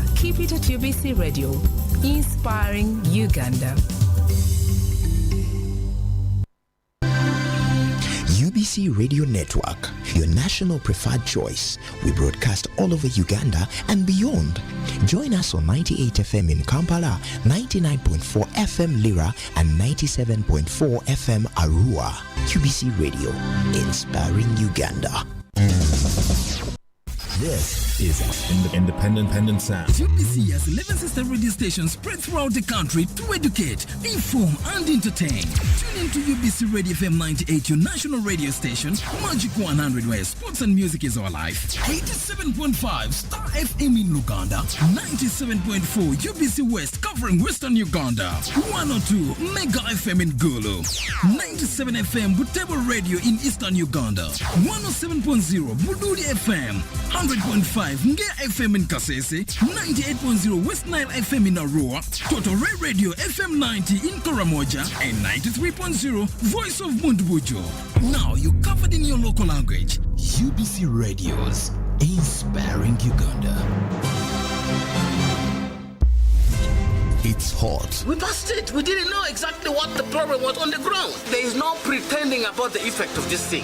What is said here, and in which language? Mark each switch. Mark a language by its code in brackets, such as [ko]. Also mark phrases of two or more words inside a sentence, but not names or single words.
[en] Keep it at UBC Radio, inspiring Uganda. UBC Radio Network, your national preferred choice. We broadcast all over Uganda and beyond. Join us on 98 FM in Kampala, 99.4 FM Lira, and 97.4 FM Arua. UBC Radio, inspiring Uganda. This is Independent Sound. UBC has 11 sister radio stations spread throughout the country to educate, inform, and entertain. Tune in to UBC Radio FM 98, your national radio station, Magic 100, where sports and music is our life. 87.5 Star FM in Uganda, 97.4 UBC West covering Western Uganda, 102 Mega FM in Gulu, 97 FM Butebo Radio in Eastern Uganda, 107.0 Buduli FM, 100.5 Nge FM in Kasese, 98.0 West Nile FM in Arua, Total Ray Radio FM 90 in Karamoja, and 93.0 Voice of Mundbujo. Now you covered in your local language. UBC Radios, inspiring Uganda. It's hot. We passed it. We didn't know exactly what the problem was on the ground. There is no pretending about the effect of this thing.